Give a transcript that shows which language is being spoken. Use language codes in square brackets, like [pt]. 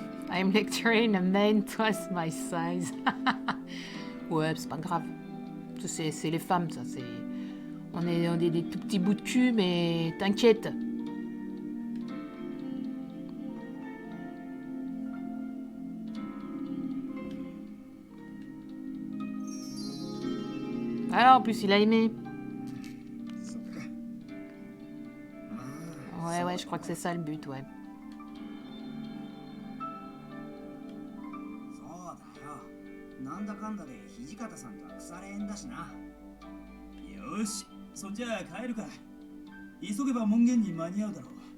[en] I'm lecturing a man twice my size. [fr] Ouais, c'est pas grave. Ça, c'est les femmes, ça. C'est... On est des tout petits bouts de cul, mais t'inquiète. Alors, en plus, il a aimé. [ja] そっか。 [fr] Ouais, ouais, je crois que c'est ça le but, ouais. [ja] そうだよ。なんだかんだで土方さんとは腐れ縁だしな。よし、そんじゃあ帰るか。急げば門限に間に合うだろう。